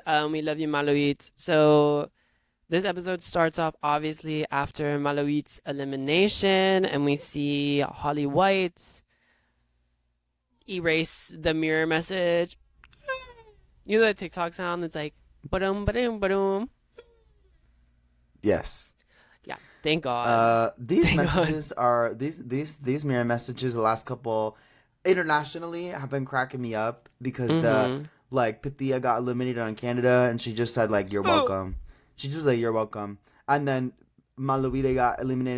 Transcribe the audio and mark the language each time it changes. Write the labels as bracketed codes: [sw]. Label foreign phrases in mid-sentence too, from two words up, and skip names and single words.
[en] We love you, Malouit. So this episode starts off obviously after Malouit's elimination, and we see Holly White erase the mirror message. You know that TikTok sound that's like ba-dum ba-dum ba-dum. Yes. Yeah, thank God. These Thank messages are these mirror messages. The last couple internationally have been cracking me up because God. the Mm-hmm. like Pythia got eliminated on Canada and she just said like you're welcome. She just like you're welcome. And then Maluide got eliminated.